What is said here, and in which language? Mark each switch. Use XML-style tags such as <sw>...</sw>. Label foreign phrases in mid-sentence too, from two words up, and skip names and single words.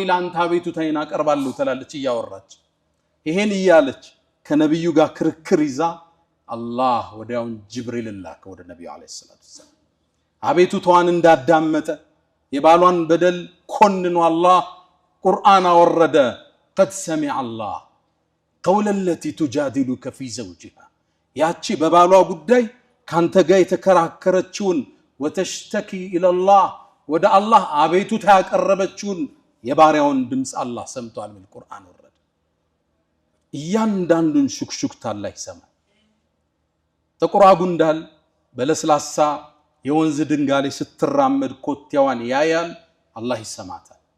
<am>ላንተ አቤቱታዬን አቀርባለሁ ትላለች እያወራች ይሄን ይያለች ከነብዩ ጋር ክርክር ይዛ አላህ ወዲያውን ጅብሪል ላከ ወደ ነብዩ</am> <ar>عليه الصلاة السلام</ar> <am>አቤቱታዋን እንዳዳመጠ የባሏን በደል ኮንኖ አላህ ቁርአን አወረደ</am> <ar>قد سمع الله قول التي تجادلك في زوجها</ar> <am>ያቺ በባሏ ጉዳይ ካንተ ጋር የተከራከረችውን</am> <ar>وتشتكي الى الله</ar> <am>ወደ አላህ አቤቱታ ያቀረበችውን የባሪያውን ድምጽ አላህ ሰምቷል من ቁርአን ወረደ እያንዳንዱን ሹክሹክታ አላህ ይሰማል ጥቁር ጉንዳል በለስላሳ የወንዝ ድንጋሌ ስትራመድ ኮቴዋን ያያል አላህ ይሰማታል</am>